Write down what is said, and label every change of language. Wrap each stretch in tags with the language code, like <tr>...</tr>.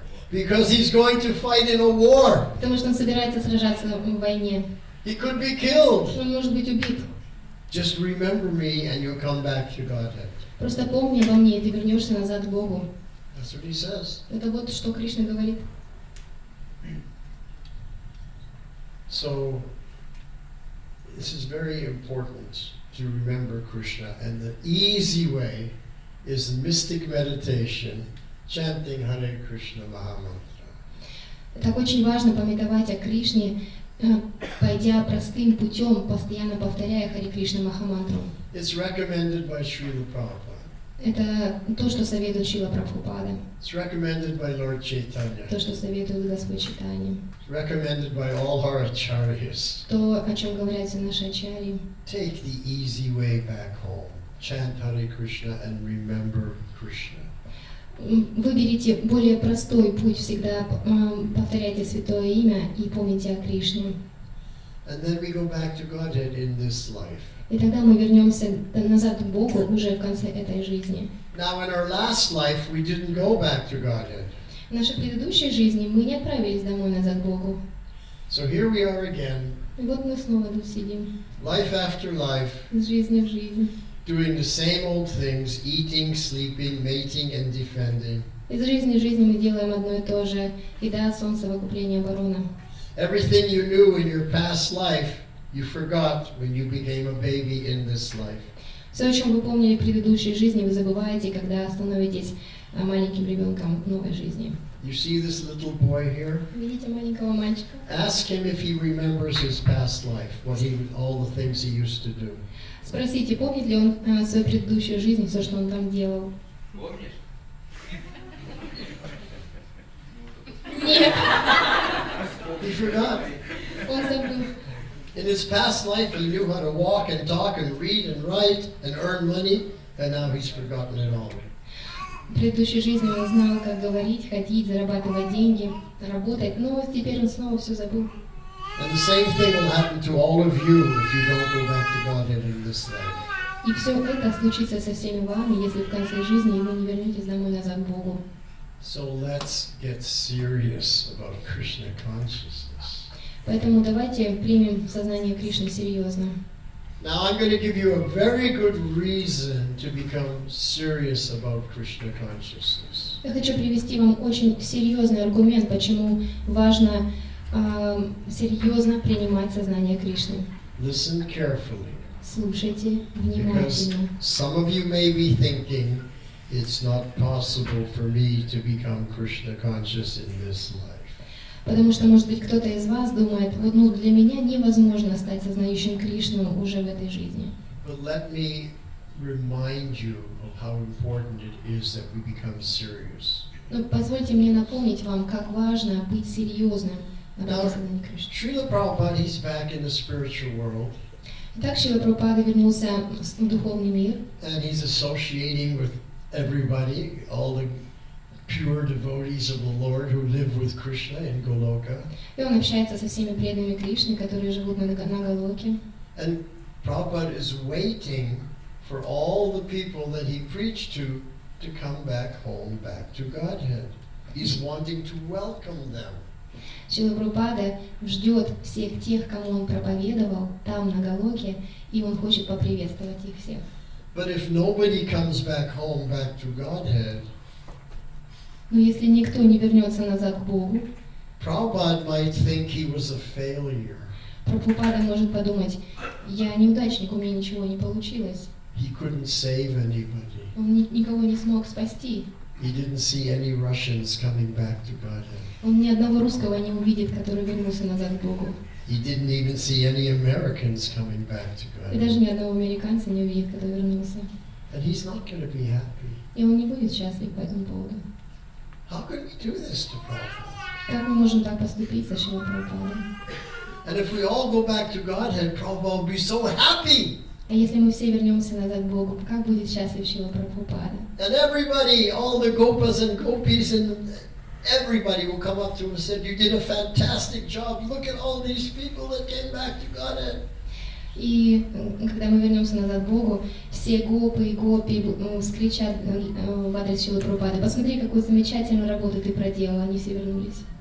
<en>Because he's going to fight in a war.</en> <ru>Потому что он собирается сражаться в войне.</ru> <en>He could be killed.</en> <ru>Он может быть убит.</ru> <en>Just remember me and you'll come back to Godhead.</en> <ru>Просто помни обо мне, и ты вернешься назад к Богу.</ru> <en>That's what he says.</en> <ru>Это вот что Кришна говорит.</ru> <en>So, this is very important to remember Krishna, and the easy way is mystic meditation, chanting Hare Krishna Mahamantra.</en> <ru>Так очень важно памятовать о Кришне, пойдя простым путем, постоянно повторяя Харе Кришна Махамантру.</ru> <en>It's recommended by Srila Prabhupada.</en> <ru>Это то, что советует Шрила Прабхупада.</ru> <en>It's recommended by Lord Chaitanya.</en> <ru>То, что советует Господь Чайтанья.</ru> <en>It's recommended by all our acharyas.</en> <ru>То, о чем говорят все наши ачарьи.</ru> <en>Take the easy way back home. Chant Hare Krishna and remember Krishna.</en> <ru>Выберите более простой путь, всегда повторяйте святое имя и помните о Кришне.</ru> <en>And then we go back to Godhead in this life.</en> <ru>И тогда мы вернемся назад к Богу уже в конце этой жизни.</ru> <en>Now in our last life we didn't go back to Godhead.</en> <ru>В нашей предыдущей жизни мы не отправились домой назад к Богу.</ru> <en>So here we are again.</en> <ru>И вот мы снова тут сидим.</ru> <en>Life after life.</en> <ru>Из жизни в жизнь.</ru> <en>Doing the same old things, eating, sleeping, mating and defending.</en> <ru>Из жизни в жизнь мы делаем одно и то же. Еда, сон, совокупление, оборона.</ru> <en>Everything you knew in your past life, you forgot when you became a baby in this life.</en> <ru>Все, о чем вы помнили в предыдущей жизни, вы забываете, когда становитесь маленьким ребенком в новой жизни.</ru> <en>You see this little boy here?</en> <ru>Видите маленького мальчика?</ru> <en>Ask him if he remembers his past life, all the things he used to do.</en> <ru>Спросите, помнит ли он свою предыдущую жизнь, все, что он там делал? Помнишь? Нет,</ru> <en>He forgot.</en> <ru>он забыл.</ru> <en>In his past life, he knew how to walk and talk and read and write and earn money, and now he's forgotten it all.</en> <ru>В предыдущей жизни он знал, как говорить, ходить, зарабатывать деньги, работать, но теперь он снова все забыл.</ru> <en>And the same thing will happen to all of you if you don't go back to Godhead in this life.</en> <ru>И все это случится со всеми вами, если в конце жизни вы не вернетесь домой назад к Богу.</ru> <en>So let's get serious about Krishna consciousness.</en> <ru>Поэтому давайте примем сознание Кришны серьезно.</ru> <en>Now I'm going to give you a very good reason to become serious about Krishna consciousness.</en> <ru>Я хочу привести вам очень серьезный аргумент, почему важно серьезно принимать сознание Кришны.</ru> <en>Listen carefully.</en> <ru>Слушайте</ru> <en>Because</en> <ru>внимательно.</ru> <en>some of you may be thinking it's not possible for me to become Krishna conscious in this life.</en> <ru>Потому что, может быть, кто-то из вас думает, вот для меня невозможно стать сознающим Кришну уже в этой жизни.</ru> <en>But let me remind you of how important it is that we become serious.</en> <ru>Но позвольте мне напомнить вам, как важно быть серьезным на</ru> <en>Now,</en> <ru>пути сознания Кришны.</ru> <en>Srila Prabhupada, he's back in the spiritual world,</en> <ru>Итак, Шрила Прабхупада вернулся в духовный мир,</ru> <en>and he's associating with everybody, all the pure devotees of the Lord who live with Krishna in Goloka.</en> <ru>и он общается со всеми преданными Кришны, которые живут на Галоке.</ru> <en>And Prabhupada is waiting for all the people that he preached to come back home, back to Godhead. He's wanting to welcome them.</en> <ru>Шрила Прабхупада ждет всех тех, кому он проповедовал там, на Галоке, и он хочет поприветствовать их всех.</ru> <en>But if nobody comes back home, back to Godhead,</en> <ru>Но если никто не вернется назад к Богу,</ru> <en>Prabhupada might think he was a failure.</en> <ru>Прабхупада может подумать, я неудачник, у меня ничего не получилось.</ru> <en>He couldn't save anybody.</en> <ru>Он никого не смог спасти.</ru> <en>He didn't see any Russians coming back to Godhead.</en> <ru>Он ни одного русского не увидит, который вернулся назад к Богу.</ru> <en>He didn't even see any Americans coming back to</en> <ru>И даже ни одного американца не увидит, который вернулся.</ru> <en>And he's not going to be happy.</en> <ru>И он не будет счастлив по этому поводу.</ru> <en>How could we do this to Prabhupada?</en> <ru>Как мы можем так поступить со Шрилой Прабхупадой?</ru> <en>And if we all go back to Godhead, Prabhupada will be so happy.</en> <ru>А если мы все вернемся назад к Богу, как будет счастлив Шрила Прабхупада?</ru> <en>And everybody, all the gopas and gopis and everybody will come up to him and say, you did a fantastic job. Look at all these people that came back to Godhead.</en> <ru>И когда мы вернемся назад к Богу, все гопы и гопи скричат в адрес Шрилы Прабхупады: посмотри, какую замечательную работу ты проделал, они все вернулись.</ru>